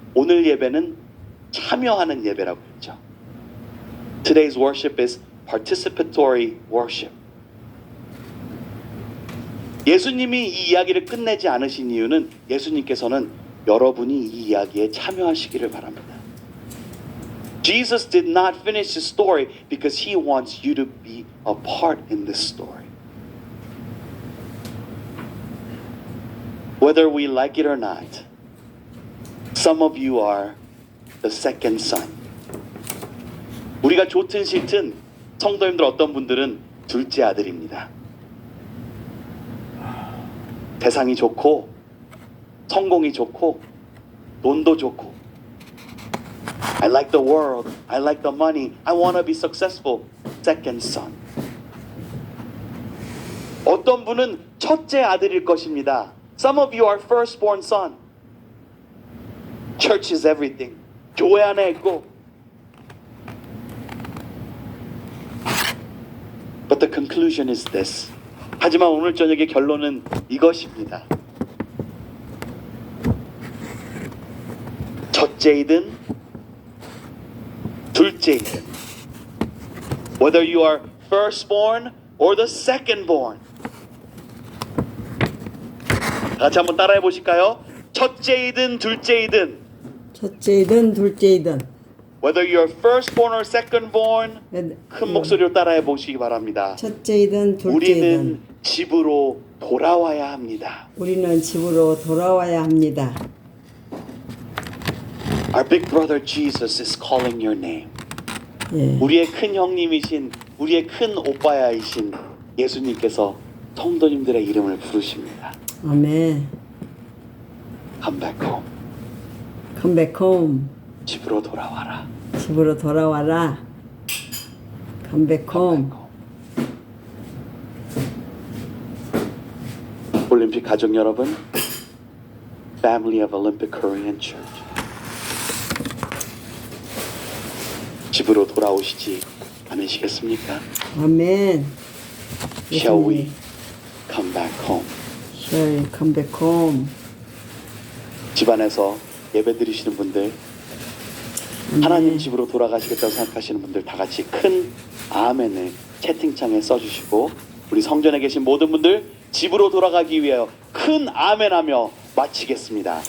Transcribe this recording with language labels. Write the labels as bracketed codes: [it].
[ko] 오늘 예배는 참여하는 예배라고 했죠. [en] Today's worship is participatory worship. [ko] 예수님이 이 이야기를 끝내지 않으신 이유는 예수님께서는 여러분이 이 이야기에 참여하시기를 바랍니다. [en] Jesus did not finish his story because he wants you to be a part in this story. Whether we like it or not, Some of you are the second son. [ko] 우리가 좋든 싫든 성도님들 어떤 분들은 둘째 아들입니다. 대상이 좋고 성공이 좋고 돈도 좋고 [en] I like the world, I like the money, I want to be successful. Second son. [ko] 어떤 분은 첫째 아들일 것입니다. [en] Some of you are firstborn son. Church is everything. [ko] 교회 안에 있고. [en] But the conclusion is this. [ko] 하지만 오늘 저녁의 결론은 이것입니다. 첫째이든 둘째이든 [en] whether you are firstborn or the secondborn. [ko] 같이 한번 따라해 보실까요? 첫째이든 둘째이든 첫째이든 둘째이든 [en] whether you're firstborn or secondborn [ko] 큰 목소리로 따라해 보시기 바랍니다. 첫째이든 둘째이든 우리는 집으로 돌아와야 합니다. 우리는 집으로 돌아와야 합니다. [en] Our big brother Jesus is calling your name. [ko] 예. 우리의 큰 형님이신 우리의 큰 오빠야이신 예수님께서 성도님들의 이름을 부르십니다. 아멘. [en] Come back home. Come back home. [ko] 집으로 돌아와라. 집으로 돌아와라. [en] Come back home. [ko] 올림픽 가족 여러분, [en] Family of Olympic Korean Church. [ko] 집으로 돌아오시지 않으시겠습니까? 아멘. [en] Shall we come back home? Shall we come back home? [ko] 집안에서 예배 드리시는 분들, 하나님 집으로 돌아가시겠다고 생각하시는 분들 다 같이 큰 아멘을 채팅창에 써주시고 우리 성전에 계신 모든 분들 집으로 돌아가기 위하여 큰 아멘하며 마치겠습니다.